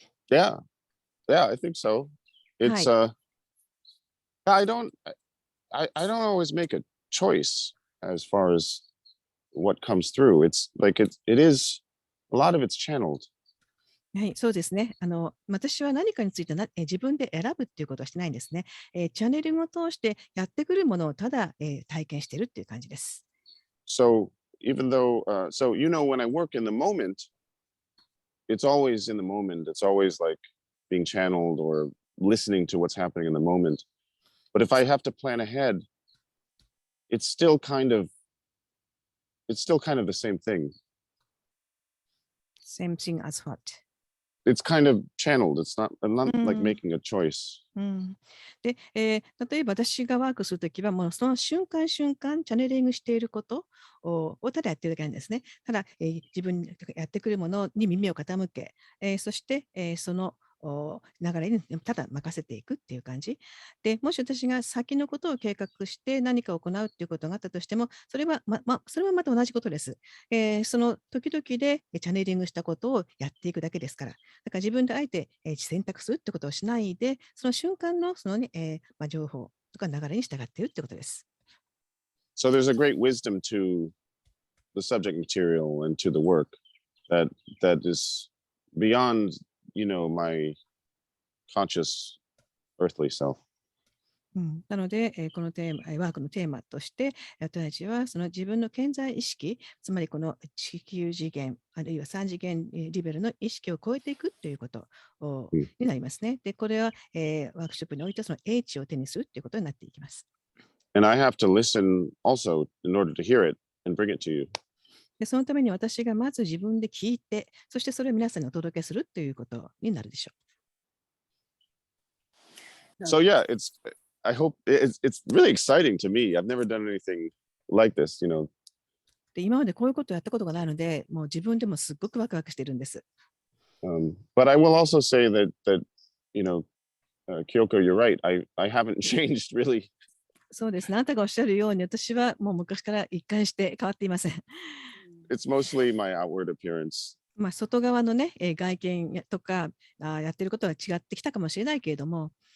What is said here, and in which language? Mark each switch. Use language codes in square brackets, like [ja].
[en] Yeah, I think so. It's I don't always make a choice as far as what comes through. It's like it is a lot of it's channeled. [ja] はい、そうですね。私は何かについて自分で選ぶっていうことはしてないんですね。チャネリングを通してやってくるものをただ、体験しているっていう感じです。 [en] So even though, so when I work in the moment, it's always in the moment. It's always like being channeled or listening to what's happening in the moment. But if I have to plan ahead, it's still kind of the same thing. Same thing as what? It's kind of channeled. I'm not like making a choice. [ja] で、例えば私がワークするときは、もうその瞬間瞬間、チャネリングしていることをただやってるだけなんですね。ただ、自分にやってくるものに耳を傾け、そして、その流れにただ任せていくっていう感じで、もし私が先のことを計画して何かを行うっていうことがあったとしても、それはまた同じことです。その時々でチャネリングしたことをやっていくだけですから。だから自分であえて選択するってことをしないで、その瞬間のそのね、情報とか流れに従っているってことです。 [en] So there's a great wisdom to the subject material and to the work that is beyond, my conscious earthly self. [ja] なので、このテーマ、ワークのテーマとして、私たちはその自分の顕在意識、つまりこの地球次元、あるいは3次元レベルの意識を超えていくということになりますね。で、これは、ワークショップにおいてその英知を手にするということになっていきます。 [en] And I have to listen also in order to hear it and bring it to you. [ja] で、そのために私がまず自分で聞いて、そしてそれを皆さんにお届けするということになるでしょう。 [en] So yeah, I hope it's really exciting to me. I've never done anything like this, [ja] で、今までこういうことをやったことがないので、もう自分でもすっごくワクワクしているんです。 [en] But I will also say that Kyoko, you're right. I haven't changed really. [ja] そうですね。あなたがおっしゃるように、私はもう昔から一貫して変わっていません。 It's mostly my outward appearance. 外側のね、外見とかやってることは違ってきたかもしれないけれども。